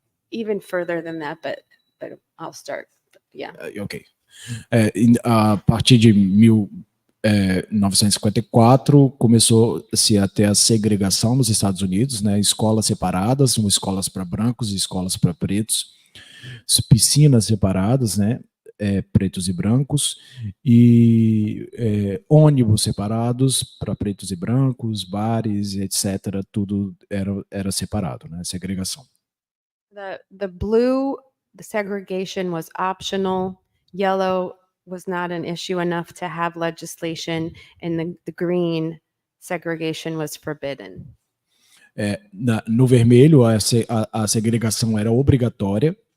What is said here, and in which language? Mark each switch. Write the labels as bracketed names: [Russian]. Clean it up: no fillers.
[English] even further than that, but I'll start. Yeah. Ok. [Portuguese] A partir de 1954 começou-se a ter a segregação nos Estados Unidos, né? Escolas separadas, escolas para brancos e escolas para pretos, piscinas separadas, né? Pretos e brancos, e ônibus separados para pretos e brancos, bares, etc. Tudo era separado, né? Segregação. [English] The blue, the segregation was optional. Yellow was not an issue enough to have legislation, and the green, segregation was forbidden. [Portuguese] No vermelho, a segregação era obrigatória.